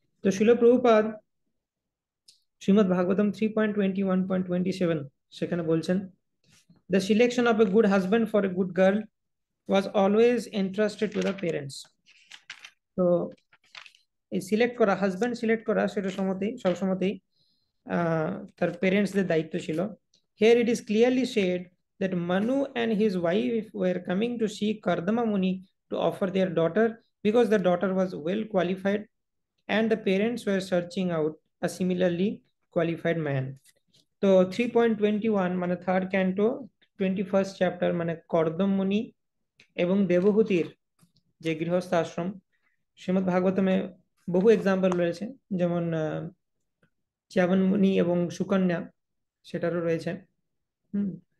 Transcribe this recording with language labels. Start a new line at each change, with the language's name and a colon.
Bangla: তো শিল প্রভুপাদ শ্রীমদ্ ভাগবতম 3.21.27 সেখানে বলছেন,
English: The selection of a good husband for a good girl was always entrusted to the parents.
Bangla: তো এই সিলেক্ট করা, হাজব্যান্ড সিলেক্ট করা, সেটা সবসময়তেই তার পেরেন্টসদের দায়িত্ব ছিল।
English: Here it is clearly said that Manu and his wife were coming to see Kardama Muni to offer their daughter because the daughter was well qualified and the parents were searching out a similarly qualified man.
Bangla: তো 3.21 মানে third canto 21st chapter মানে কর্দম মুনি এবং দেবহূতির যে গৃহস্থ আশ্রম, শ্রীমদ্ ভাগবতমে বহু example রয়েছে, যেমন চ্যবন মুনি এবং সুকন্যা, সেটারও রয়েছে। হুম।